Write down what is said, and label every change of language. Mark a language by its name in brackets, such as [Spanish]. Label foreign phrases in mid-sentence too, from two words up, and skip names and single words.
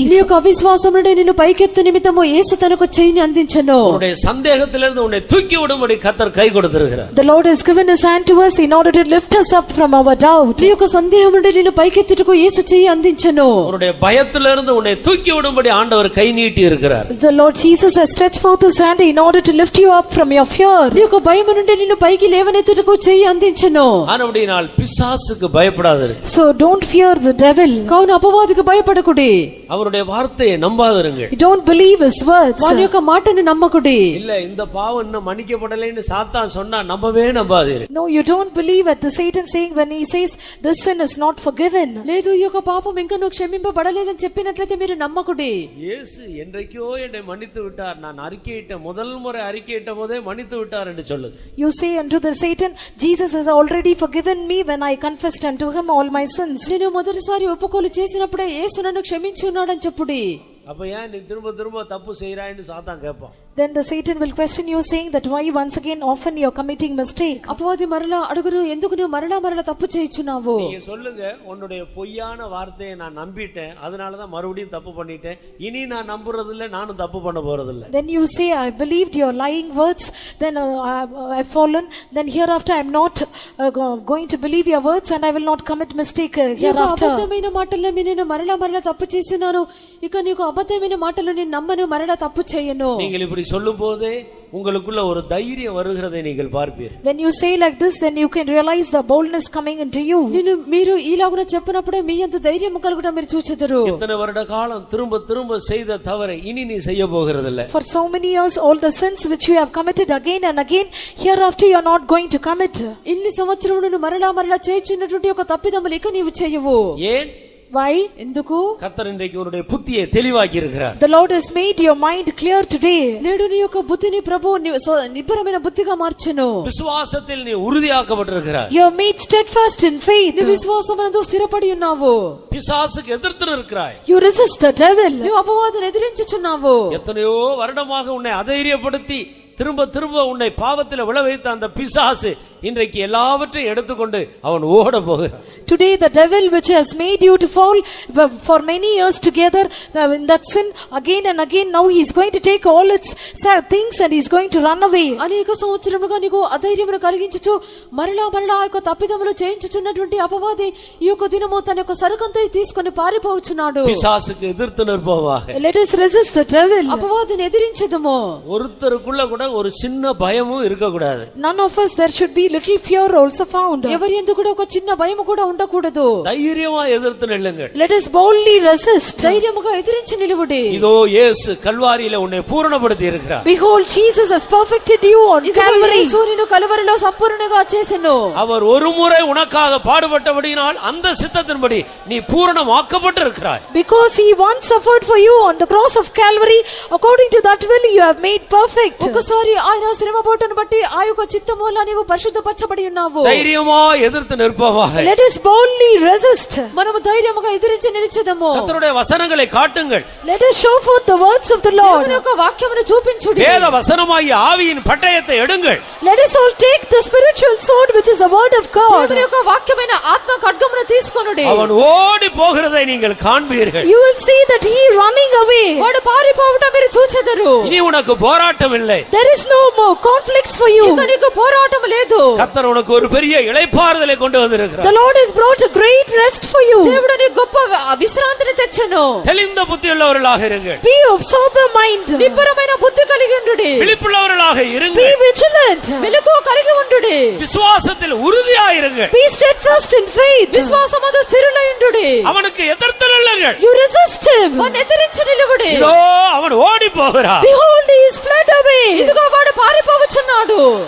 [Telugu] నీ యొక్క అవిశ్వాసం నుండి నిన్ను పైకెత్తు నిమిత్తము యేసు తనకు చెయ్యిని అందించెను. [Tamil] உன்னுடைய சந்தேகத்திலிருந்து உன்னை தூக்கி விடும்படி கர்த்தர் கை கொடுத்திருக்கிறார். [English] The Lord has given his hand to us in order to lift us up from our doubt. [Telugu] నీ యొక్క సందేహం నుండి నిన్ను పైకెత్తుటకు యేసు చెయ్యి అందించెను. [Tamil] உன்னுடைய பயத்திலிருந்து உன்னை தூக்கி விடும்படி ஆண்டவர் கை நீட்டி இருக்கிறார். [English] The Lord Jesus has stretched forth his hand in order to lift you up from your fear. [Telugu] నీ యొక్క భయం నుండి నిన్ను పైకి లేవనెత్తుటకు చెయ్యి అందించెను. [Tamil] ஆனபடியால் பிசாசுக்கு பயப்படாதீர்கள். [English] So don't fear the devil. [Telugu] కావున అపవాదికి భయపడకుడి. [Tamil] அவருடைய வார்த்தையை நம்பாதீர்கள். [English] Don't believe his words. [Telugu] వాని యొక్క మాటను నమ్మకుడి. [Tamil] இல்ல இந்த பாவம் இன்னும் மன்னிக்கப்படலைன்னு சாத்தான் சொன்னா நம்பவே நம்பாதீர்கள். [English] No, you don't believe at the Satan saying when he says this sin is not forgiven. [Telugu] లేదు ఈ యొక్క పాపం ఇంకా నువ్వు క్షమింపబడలేదని చెప్పినట్లయితే మీరు నమ్మకుడి. [Tamil] இயேசு என்றைக்கோ என்னை மன்னித்து விட்டார், நான் அறிக்கையிட்ட முதல் முறை அறிக்கையிட்ட போதே மன்னித்து விட்டார் என்று சொல்லு. [English] You say unto the Satan, Jesus has already forgiven me when I confessed unto him all my sins. [Telugu] నేను మొదటిసారి ఒప్పుకోలు చేసినప్పుడే యేసు నన్ను క్షమించి ఉన్నాడని చెప్పుడి. [Tamil] அப்ப ஏன் நீ திரும்ப திரும்ப தப்பு செய்யறாய்ன்னு சாத்தான் கேட்பான். [English] Then the Satan will question you saying that why once again often you're committing mistake. [Telugu] అపవాది మరలా అడుగును, ఎందుకు నువ్వు మరలా తప్పు చేయించున్నావు? [Tamil] நீங்க சொல்லுங்க, உன்னுடைய பொய்யான வார்த்தையை நான் நம்பிட்டேன், அதனாலதான் மறுபடியும் தப்பு பண்ணிட்டேன், இனி நான் நம்புறது இல்ல, நானும் தப்பு பண்ண போறது இல்ல. [English] Then you say I believed your lying words, then I've fallen, then hereafter I'm not going to believe your words and I will not commit mistake hereafter. [Telugu] అబద్ధమైన మాటల్లో నేను మరలా తప్పు చేస్తున్నాను, ఇక నీకు అబద్ధమైన మాటలు నేను నమ్మను, మరలా తప్పు చేయను. [Tamil] நீங்கள் இப்படி சொல்லும் போதே உங்களுக்குள்ள ஒரு தைரியம் வருகிறதை நீங்கள் பார்ப்பீர்கள். [English] When you say like this, then you can realize the boldness coming into you. [Telugu] మీరు ఈలాగున చెప్పినప్పుడే మీ యందు ధైర్యం కలుగుట మీరు చూచెదరు. [Tamil] இத்தனை வருட காலம் திரும்ப திரும்ப செய்த தவறை இனி நீ செய்ய போகிறதில்லை. [English] For so many years all the sins which you have committed again and again, hereafter you are not going to commit. [Telugu] ఇన్ని సంవత్సరములను మరలా చేయుచున్నటువంటి ఒక తప్పిదములు ఇక నీవు చేయవు. [Tamil] ஏன்? [English] Why? [Telugu] ఎందుకు? [Tamil] கர்த்தர் இன்றைக்கு உன்னுடைய புத்தியை தெளிவாக்கி இருக்கிறார். [English] The Lord has made your mind clear today. [Telugu] నేడు నీ యొక్క బుద్ధిని ప్రభువు నిబ్బరమైన బుద్ధిగా మార్చెను. [Tamil] விசுவாசத்தில் நீ உறுதியாக்கப்பட்டிருக்கிறாய். [English] You are made steadfast in faith. [Telugu] నీ విశ్వాసమందు స్థిరపడి ఉన్నావు. [Tamil] பிசாசுக்கு எதிர்த்து இருக்கிறாய். [English] You resist the devil. [Telugu] నీవు అపవాదిని ఎదిరించుచున్నావు. [Tamil] எத்தனையோ வருடமாக உன்னை அதைரியப்படுத்தி திரும்ப திரும்ப உன்னை பாவத்தில் விழ வைத்த அந்த பிசாசு இன்றைக்கு எல்லாவற்றையும் எடுத்துக்கொண்டு அவன் ஓட போகிறான். [English] Today the devil which has made you to fall for many years together in that sin again and again, now he is going to take all its things and he is going to run away. [Telugu] అనేక సంవత్సరములుగా నీకు అధైర్యమును కలిగించుచు మరలా ఆ యొక్క తప్పిదములు చేయించుచున్నటువంటి అపవాది ఈ యొక్క దినము తన యొక్క సరుకంతా తీసుకొని పారిపోవచ్చున్నాడు. [Tamil] பிசாசுக்கு எதிர்த்து நிற்போமாக. [English] Let us resist the devil. [Telugu] అపవాదిని ఎదిరించెదము. [Tamil] ஒருத்தருக்குள்ள கூட ஒரு சின்ன பயமும் இருக்க கூடாது. [English] None of us there should be little fear also found. [Telugu] ఎవరి యందు కూడా ఒక చిన్న భయం కూడా ఉండకూడదు. [Tamil] தைரியமா எதிர்த்து நில்லுங்கள். [English] Let us boldly resist. [Telugu] ధైర్యముగా ఎదిరించి నిలువుడి. [Tamil] இதோ இயேசு கல்வாரியில உன்னை பூரணப்படுத்தி இருக்கிறார். [English] Behold, Jesus has perfected you on Calvary. [Telugu] యేసును కలువరిలో సంపూర్ణంగా చేసెను. [Tamil] அவர் ஒருமுறை உனக்காக பாடுபட்டபடியினால் அந்த சித்தத்தின்படி நீ பூரணமாக்கப்பட்டிருக்கிறாய். [English] Because he once suffered for you on the cross of Calvary, according to that will you have made perfect. [Telugu] ఒకసారి ఆయన శ్రమపడుటను బట్టి ఆ యొక్క చిత్తము వల్ల నీవు పరిశుద్ధపరచబడి ఉన్నావు. [Tamil] ధైర్యமா ఎదుర్த்து நிற்பவாக. [English] Let us boldly resist. [Telugu] మనము ధైర్యముగా ఎదిరించి నిలిచెదము. [Tamil] கர்த்தருடைய வசனங்களை காட்டுங்கள். [English] Let us show forth the words of the Lord. [Telugu] దేవుని యొక్క వాక్యమును చూపించుడి. [Tamil] வேத வசனமாகிய ஆவியின் பட்டயத்தை எடுங்கள். [English] Let us all take the spiritual sword which is the word of God. [Telugu] దేవుని యొక్క వాక్యమైన ఆత్మ ఖడ్గమును తీసుకొనుడి. [Tamil] அவன் ஓடி போகிறதை நீங்கள் காண்பீர்கள். [English] You will see that he running away. [Telugu] వాడు పారిపోవుట మీరు చూచెదరు. [Tamil] இனி உனக்கு போராட்டம் இல்லை. [English] There is no more conflicts for you. [Telugu] ఇక నీకు పోరాటం లేదు. [Tamil] கர்த்தர் உனக்கு ஒரு பெரிய இளைப்பாறுதலை கொண்டு வந்திருக்கிறார். [English] The Lord has brought a great rest for you. [Telugu] దేవుడు నీకు గొప్ప విశ్రాంతిని తెచ్చెను. [Tamil] தெளிந்த புத்தியுள்ளவர்களாக இருங்கள். [English] Be of sober mind. [Telugu] నిబ్బరమైన బుద్ధి కలిగి ఉండుడి. [Tamil] விழிப்புள்ளவர்களாக [English] Be [Tamil] இருங்கள். [English] vigilant. [Telugu] మెలకువ కలిగి ఉండుడి. [Tamil] விசுவாசத்தில் உறுதியாயிருங்கள். [English] Be steadfast in faith. [Telugu] విశ్వాసమందు స్థిరులై ఉండుడి. [Tamil] அவனுக்கு எதிர்த்து நில்லுங்கள். [English] You resist him. [Telugu] వాని ఎదిరించి నిలువుడి. [Tamil] இதோ அவன் ஓடி போகிறான். [English] Behold, he is fled away. [Telugu] ఇదిగో వాడు పారిపోవచ్చున్నాడు.